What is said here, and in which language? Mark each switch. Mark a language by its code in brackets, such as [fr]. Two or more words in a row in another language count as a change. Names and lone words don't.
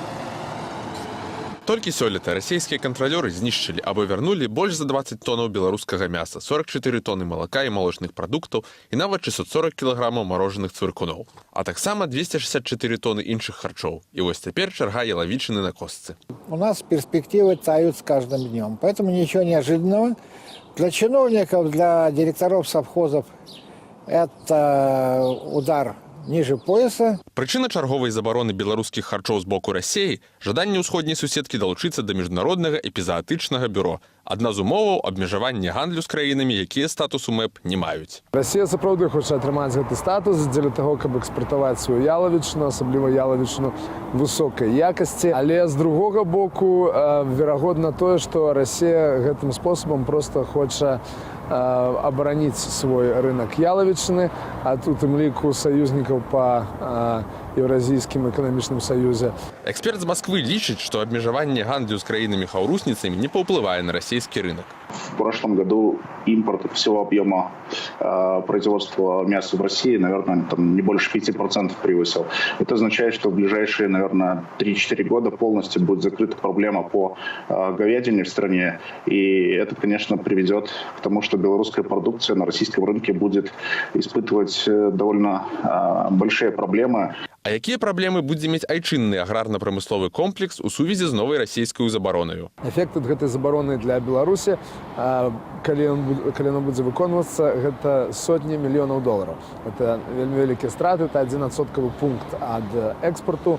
[be] Толькі сёлета расійскія кантралёры знішчылі або вярнулі больш за 20 тоннаў беларускага мяса, 44 тоны малака і малочных прадуктаў і нават 640 кілаграмаў марожаных цвыркуноў, а таксама 264 тоны іншых харчоў. І вось цяпер чарга ялавічыны на костцы. [ru] У нас перспективы тают с каждым днем, поэтому ничего неожиданного. Для чиновников, для директоров совхозов это удар ниже пояса. [be] Прычына чарговай забароны беларускіх харчоў з боку Расіі – жаданне ўсходняй суседкі далучыцца да міжнароднага эпізаатычнага бюро. Адна з умоваў – абмежавання гандлю з краінамі, якія статусу МЭП не маюць. Расія сапраўды хоча атрымаць гэты статус дзеля таго, каб экспартаваць сваю ялавічыну, асабліва ялавічыну высокай якасці. Але з другога боку, верагодна тое, што Расія гэтым спосабам проста хоча абараніць свой рынок ялавічыны, а тут ім ліку саюзнікаў па Еўразійскім эканамічным саюзе. Эксперт з Москвы лічыць, што абмежаванне гандлю з краінамі-хаўрусніцамі не паўплывае на расійскі рынок. [ru] В прошлом году импорт всего объема производства мяса в России, наверное, там не больше 5% превысил. Это означает, что в ближайшие, наверное, 3-4 года полностью будет закрыта проблема по говядине в стране. И это, конечно, приведет к тому, что белорусская продукция на российском рынке будет испытывать довольно большие проблемы. [be] А якія праблемы будзе мець айчынны аграрна-прамысловы комплекс у сувязі з новай расійскай забаронаю? Эфект ад гэтай забароны для Беларусі, калі яна будзе выконвацца, гэта сотні мільёнаў долараў. Гэта вельмі вялікія страты, это 1% пункт ад экспорту.